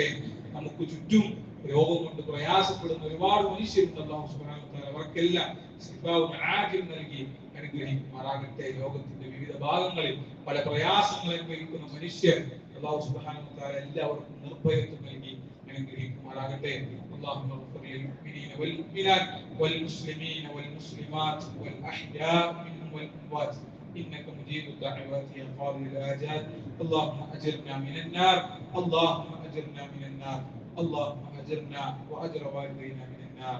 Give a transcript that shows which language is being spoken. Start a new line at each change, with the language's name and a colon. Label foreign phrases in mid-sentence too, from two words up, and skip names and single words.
Malayalam: നമുക്ക് ചുറ്റും രോഗം കൊണ്ട് പ്രയാസപ്പെടുന്ന ഒരുപാട് മനുഷ്യരുണ്ട്.
Arabic: الله سبحانه وتعالى
Malayalam: അവർക്കെല്ലാം
Arabic: شفاء عاجل
Malayalam: നൽകി അനുഗ്രഹിക്കുമാറാകട്ടെ. ലോകത്തിന്റെ വിവിധ ഭാഗങ്ങളിൽ പല പ്രയാസങ്ങൾ അനുഭവിക്കുന്ന മനുഷ്യർ
Arabic: الله سبحانه وتعالى
Malayalam: എല്ലാവർക്കും നിർഭയത്വം നൽകി അനുഗ്രഹിക്കുമാറാകട്ടെ.
Arabic: اللهم اغفر للمؤمنين والمؤمنات والمسلمين والمسلمات والأحياء منهم والأموات إنك مجيب الدعوات يا قاضي الحاجات. اللهم أجرنا من النار، اللهم أجرنا من النار، اللهم أجرنا وأجر والدينا من النار.